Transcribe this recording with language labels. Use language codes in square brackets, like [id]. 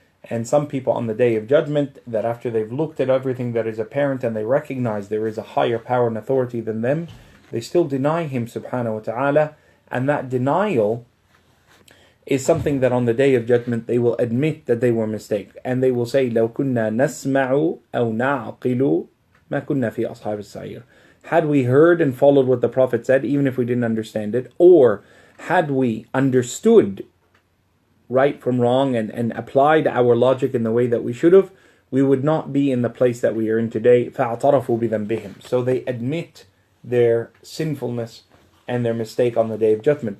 [en] And some people on the day of judgment, that after they've looked at everything that is apparent and they recognize there is a higher power and authority than them, they still deny Him subhanahu wa ta'ala. And that denial is something that on the day of judgment they will admit that they were mistaken. And they will say, [ar] لَوْ كُنَّا نَسْمَعُ أَوْ نَعْقِلُ مَا كُنَّا فِي أَصْحَابِ السَّعِيرِ. [en] Had we heard and followed what the Prophet said, even if we didn't understand it, or had we understood right from wrong and applied our logic in the way that we should have, we would not be in the place that we are in today. [ar] فَاعْتَرَفُوا بِذَنْبِهِمْ. [en] So they admit their sinfulness and their mistake on the day of judgment.